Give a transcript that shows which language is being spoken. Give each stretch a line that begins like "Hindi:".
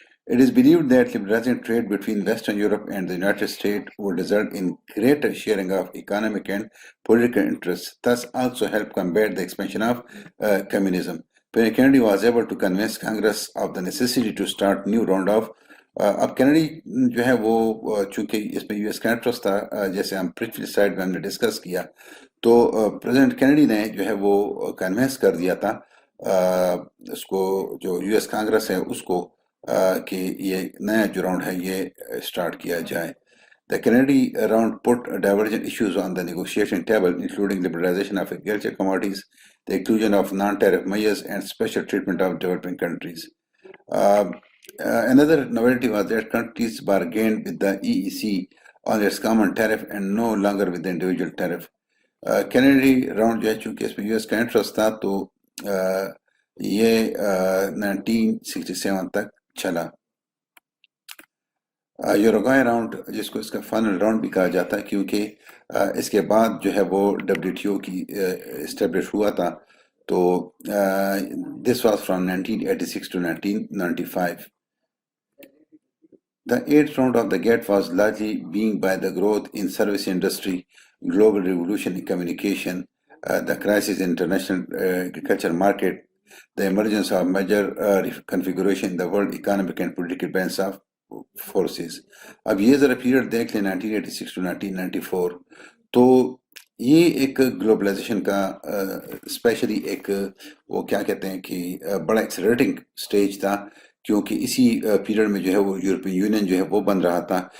English: It is believed that liberalizing trade between Western Europe and the United States would result in greater sharing of economic and political interests, thus also help combat the expansion of communism. President Kennedy was able to convince Congress of the necessity to start new round of
Hindi: अब Kennedy जो है वो चूंकि इसमें US का interest था, जैसे हम पिछली साइड में हमने डिस्कस किया, तो प्रेसिडेंट कैनेडी ने जो है वो कन्विंस कर दिया था उसको, जो यूएस कांग्रेस है उसको, कि ये नया जो राउंड है ये स्टार्ट किया जाए.
English: The Kennedy round put divergent issues on the negotiation table, including liberalization of agriculture commodities, the inclusion of non-tariff measures, and special treatment of developing countries. Another novelty was that countries bargained with the EEC on its common tariff and no longer with the individual tariff.
Hindi: Kennedy round जो है चूँकि इसमें US का interest था, तो ये 1967 तक चला. यूरोगाई राउंड, जिसको इसका फाइनल राउंड भी कहा जाता है, क्योंकि इसके बाद जो है वो WTO की इस्टेब्लिश हुआ था, तो
English: This was from 1986 to 1995. The eighth round of the GATT was largely being by the growth in service industry, global revolution in communication, the crisis in international agriculture market, the emergence of major configuration in the world economic and political balance of forces.
Hindi: अब ये ज़रा period देख लें 1986 to 1994, तो ये एक globalisation का specially एक वो क्या कहते हैं कि बड़ा एक्सेलरेटिंग स्टेज था, क्योंकि इसी पीरियड में जो है वो यूरोपियन यूनियन जो है वो बन रहा था.